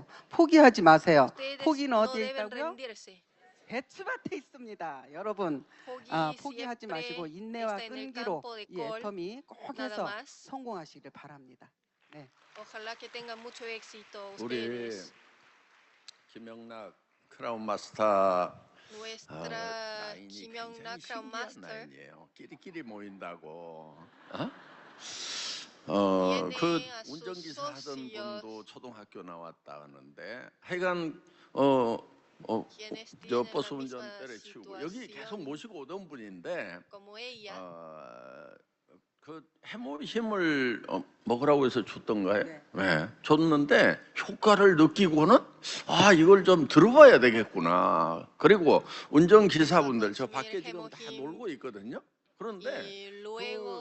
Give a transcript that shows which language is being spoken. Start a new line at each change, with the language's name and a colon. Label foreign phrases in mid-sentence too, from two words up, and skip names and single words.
Korean: 포기하지 마세요.
Spanish: Ustedes
Korean: 포기는
Spanish: no
Korean: 어디에
Spanish: deben
Korean: 있다고요?
Spanish: rendirse.
Korean: 배추밭에 있습니다. 여러분
Spanish: Pogi
Korean: 포기하지
Spanish: siempre
Korean: 마시고 인내와
Spanish: está en el
Korean: 끈기로
Spanish: campo de
Korean: 이
Spanish: col,
Korean: 애터미 꼭
Spanish: nada
Korean: 해서
Spanish: más.
Korean: 성공하시길 바랍니다.
Spanish: Ojalá que tengan mucho éxito
Korean: 우리
Spanish: ustedes.
Korean: 김영락 크라운 마스터
Spanish: Nuestra
Korean: 라인이
Spanish: Kim
Korean: 굉장히
Spanish: Young-na Crown
Korean: 신기한
Spanish: Master
Korean: 라인이에요. 끼리끼리 모인다고.
Spanish: Tiene
Korean: 그
Spanish: a sus
Korean: 운전기사 하던
Spanish: socios.
Korean: 분도 초등학교 나왔다 하는데 하여간
Spanish: quienes
Korean: 저
Spanish: tienen
Korean: 버스
Spanish: la
Korean: 운전
Spanish: misma
Korean: 때려치우고 여기 계속
Spanish: situación
Korean: 모시고 오던 분인데
Spanish: como ella.
Korean: 그 해모 힘을 먹으라고 해서 줬던가요? 네. 네. 줬는데 효과를 느끼고는 아, 이걸 좀 들어봐야 되겠구나. 그리고 운전기사분들 저 밖에 지금 다 놀고 있거든요. 그런데
Spanish: Y luego